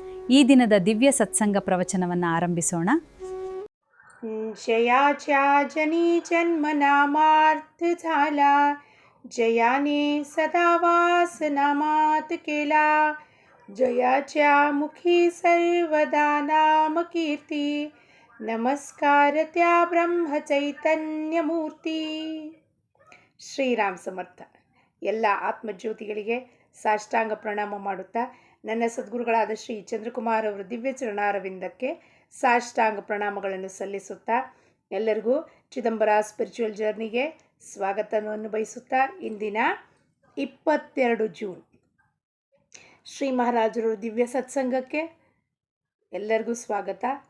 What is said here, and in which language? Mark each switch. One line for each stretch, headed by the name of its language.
Kannada: ಈ ದಿನದ ದಿವ್ಯ ಸತ್ಸಂಗ ಪ್ರವಚನವನ್ನು ಆರಂಭಿಸೋಣ.
Marathi: जयाच्या जनी जन्म नामार्थ झाला, जयाने सदा वास नामात केला. जयाच्या मुखी सर्वदा नाम कीर्ती, नमस्कार त्या ब्रह्म चैतन्य मूर्ती.
Kannada: ಶ್ರೀರಾಮ್ ಸಮರ್ಥ. ಎಲ್ಲ ಆತ್ಮಜ್ಯೋತಿಗಳಿಗೆ ಸಾಷ್ಟಾಂಗ ಪ್ರಣಾಮ ಮಾಡುತ್ತಾ ನನ್ನ ಸದ್ಗುರುಗಳಾದ ಶ್ರೀ ಚಂದ್ರಕುಮಾರ್ ಅವರ ದಿವ್ಯ ಚರಣಾರವಿಂದಕ್ಕೆ ಸಾಷ್ಟಾಂಗ ಪ್ರಣಾಮಗಳನ್ನು ಸಲ್ಲಿಸುತ್ತಾ ಎಲ್ಲರಿಗೂ ಚಿದಂಬರ ಸ್ಪಿರಿಚುವಲ್ ಜರ್ನಿಗೆ ಸ್ವಾಗತವನ್ನು ಬಯಸುತ್ತಾ ಇಂದಿನ 22 ಜೂನ್ ಶ್ರೀ ಮಹಾರಾಜರ ದಿವ್ಯ ಸತ್ಸಂಗಕ್ಕೆ ಎಲ್ಲರಿಗೂ ಸ್ವಾಗತ.